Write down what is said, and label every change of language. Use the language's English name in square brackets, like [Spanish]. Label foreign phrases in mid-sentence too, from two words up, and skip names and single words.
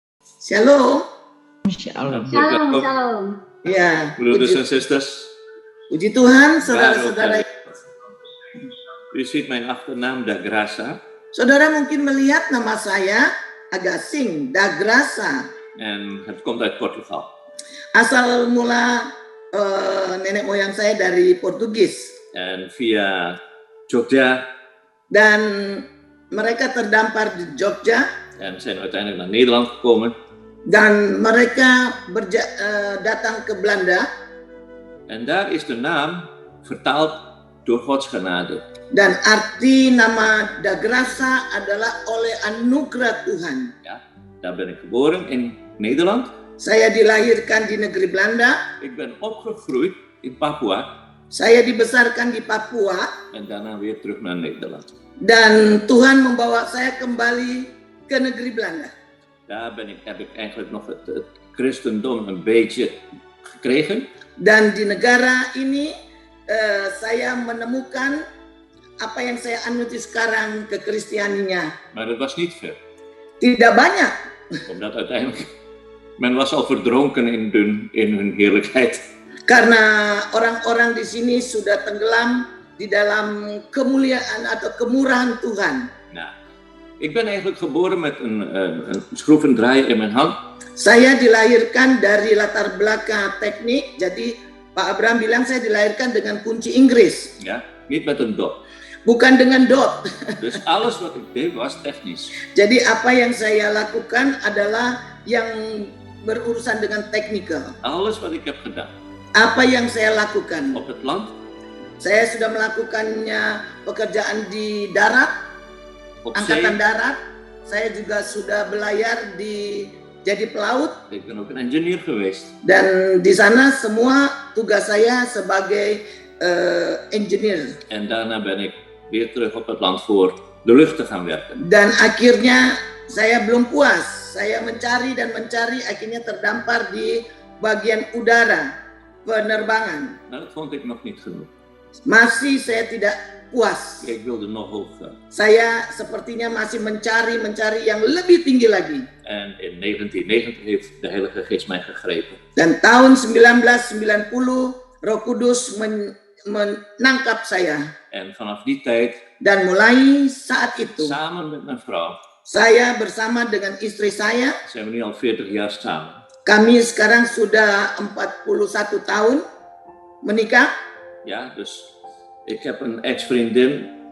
[Indonesian] Shalom. Shalom. Shalom, shalom. Ya, [English] Brothers and sisters, [Indonesian] puji Tuhan, saudara-saudara. [Dutch] U ziet mijn achternaam Da Graça. [Indonesian] Saudara mungkin melihat nama saya agak asing, Da Graça. [Dutch] En het komt uit Portugal. [Indonesian] Asal mula nenek moyang saya dari Portugis. [Dutch] En via Jogja. [Indonesian] Dan mereka terdampar di Jogja. [Dutch] En zijn uiteindelijk naar Nederland gekomen. [Indonesian] Dan mereka datang ke Belanda. [Dutch] En daar is de naam vertaald door Gods genade. [Indonesian] Dan arti nama Da Graça adalah oleh anugerah Tuhan. [Dutch] Ja, daar ben ik geboren in Nederland. [Indonesian] Saya dilahirkan di negeri Belanda. [Dutch] Ik ben opgegroeid in Papua. [Indonesian] Saya dibesarkan di Papua. [Dutch] En daarna weer terug naar Nederland. [Indonesian] Dan Tuhan membawa saya kembali ke negeri Belanda. [Dutch] Daar heb ik eigenlijk nog het christendom een beetje gekregen. [Indonesian] Dan di negara ini saya menemukan apa yang saya anuti sekarang kekristianinya. [Dutch] Maar dat was niet veel. [Indonesian] Tidak banyak. [Dutch] Omdat uiteindelijk men was al verdronken in hun heerlijkheid. [Indonesian] Karena orang-orang di sini sudah tenggelam di dalam kemuliaan atau kemurahan Tuhan. [Dutch] Nou, ik ben eigenlijk geboren met een schroevendraaier in mijn hand. [Indonesian] Saya dilahirkan dari latar belakang teknik. Jadi Pak Abraham bilang saya dilahirkan dengan kunci Inggris. [Dutch] Ja, niet met een dot. [Indonesian] Bukan dengan dot. [Dutch] Dus alles wat ik deed was technisch. [Indonesian] Jadi apa yang saya lakukan adalah yang berurusan dengan teknikal. [Dutch] Alles wat ik heb gedaan. [Indonesian] Apa yang saya lakukan? [Dutch] Op het land. [Indonesian] Saya sudah melakukannya pekerjaan di darat, [Dutch] Op [Indonesian] angkatan [Dutch] zee. [Indonesian] darat. Saya juga sudah belayar jadi pelaut. [Dutch] Ik ben ook een engineer geweest. [Indonesian] Dan di sana semua tugas saya sebagai engineer. [Dutch] En daarna ben ik weer terug op het land voor de lucht te gaan werken. [Indonesian] Dan akhirnya saya belum puas. Saya mencari dan mencari, akhirnya terdampar di bagian udara, penerbangan. [Dutch] Nou, dat vond ik nog niet genoeg. [Indonesian] Masih saya tidak puas. [Dutch] Ik wilde nog hoger. [Indonesian] Saya sepertinya masih mencari yang lebih tinggi lagi. [Dutch] En in 1990 heeft de Heilige Geest mij gegrepen. [Indonesian] Dan tahun 1990 Roh Kudus menangkap saya. [Dutch] En vanaf die tijd, [Indonesian] Dan mulai saat itu, [Dutch] samen met mijn vrouw, [Indonesian] saya bersama dengan istri saya, [Dutch] zijn we nu al 40 jaar samen. [Indonesian] kami sekarang sudah 41 tahun menikah. [Dutch] Ja, dus ik heb een ex-vriendin.